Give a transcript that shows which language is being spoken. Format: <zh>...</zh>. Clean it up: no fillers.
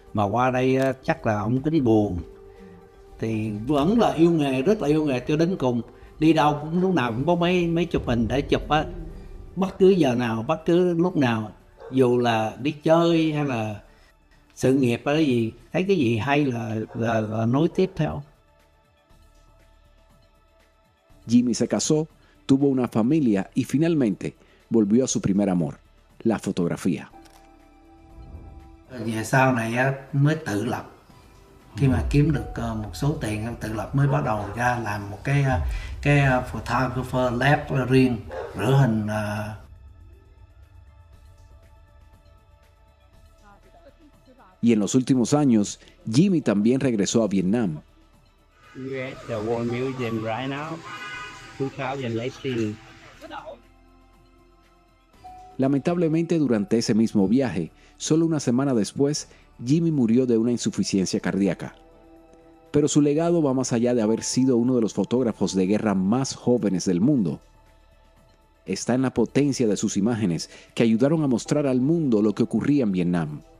<vi>Mà qua đây chắc là ông tính buồn, thì vẫn là yêu nghề, rất là yêu nghề cho đến cùng. Đi đâu cũng lúc nào cũng có mấy chụp hình để chụp á, bất cứ giờ nào, bất cứ lúc nào, dù là đi chơi hay là sự nghiệp hay cái gì, thấy cái gì hay là nối tiếp theo.</vi> <es>Jimmy se casó, tuvo una familia y finalmente volvió a su primer amor, la fotografía.</es> <vi>Về sau này mới tự lập, khi mà kiếm được một số tiền tự lập mới bắt đầu ra làm một cái photographer lab riêng, rửa hình</vi> <es>Y en los últimos años, Jimmy también regresó a Vietnam.</es> <en>We're at the War Museum right now, 2018.</en> <es>Lamentablemente, durante ese mismo viaje, solo una semana después, Jimmy murió de una insuficiencia cardíaca. Pero su legado va más allá de haber sido uno de los fotógrafos de guerra más jóvenes del mundo. Está en la potencia de sus imágenes que ayudaron a mostrar al mundo lo que ocurría en Vietnam.</es>